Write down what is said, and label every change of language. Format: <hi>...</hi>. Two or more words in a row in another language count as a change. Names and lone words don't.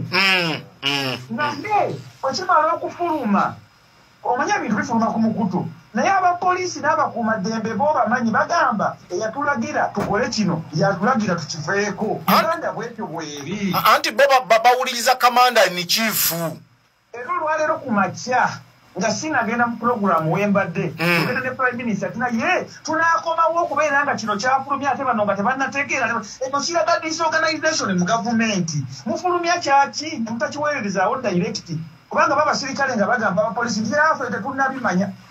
<lg>Naye okimala okufuluma omanye ebintu bifuluma ku mukutu naye abapoliisi n'abakuumaddembe bo bamanyi bagamba eyatulagira tukole kino yatulagira tukiveeko. Uganda bwetyo bweri. Anti bo bawuliriza kamanda ni chifu. Era olwaleero ku makya nga sinagenda mu programu wembadde tugenda ne</lg> <en>Prime Minister</en> <lg>tunaye tunaakomawo okubeera nga kino kyafulumya ate bano nga tebannategeera eno kiraga disorganization mu gavumenti mufulumya kyaki mutakiweererezaawo direct kubanga babasirikale nga bagamba abapoliisi ntiraffe tetunnabimanya</lg>